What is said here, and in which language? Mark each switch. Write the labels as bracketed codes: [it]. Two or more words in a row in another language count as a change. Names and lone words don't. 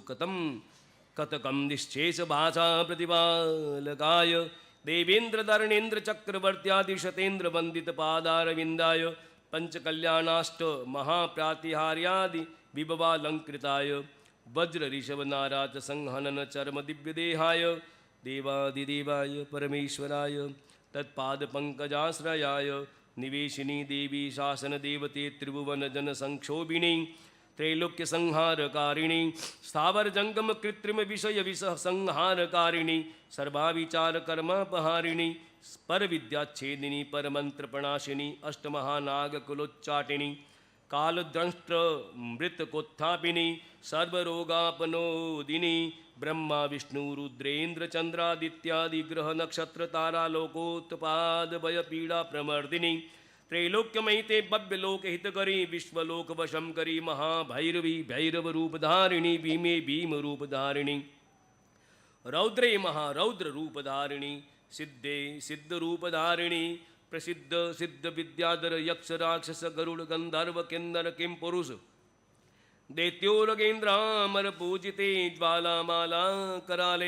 [sa] कतकम निश्चेष भाषा प्रतिपालकाय देवेन्द्र धरणेन्द्र चक्रवर्त्यादि शतेन्द्र वंदित पादारविंदाय पंचकल्याणाष्ट महाप्रातिहार्यादि विभवालंकृताय वज्र ऋषभ नाराज संहनन चर्म दिव्यदेहाय देवादिदेवाय परमेश्वराय तत्पाद पंकजाश्रयाय निवेशिनी देवी शासन देवते त्रिभुवन जन संक्षोभिणी त्रैलोक्य संहारकारिणी स्थावर जंगम कृत्रिम विषय विष संहारकारिणी सर्वाविचार कर्मापहारिणी पर विद्याच्छेदिनी पर मंत्र प्रणाशिनी अष्टमहानाग कुलोच्चाटिनी कालद्रष्ट मृतकोत्थापिनी सर्वरोगापनोदिनी ब्रह्मा विष्णु रुद्रेन्द्र चंद्रादित्यादि ग्रह नक्षत्र तारा लोकोत्पाद भय पीड़ा प्रमर्दिनी त्रैलोक्यमयी ते भव्य लोक हित करी विश्वलोक वशम करी महाभैरवी भैरव रूपधारिणी भीमे भीम रूपधारिणी रौद्रे महारौद्र रूपधारिणी सिद्धे सिद्ध रूपधारिणी प्रसिद्ध सिद्ध विद्याधर यक्ष राक्षस गरुड़ गंधर्व किन्नर किम पुरुष दैत्योरगेन्द्रामर पूजिते ज्वालामाला कराले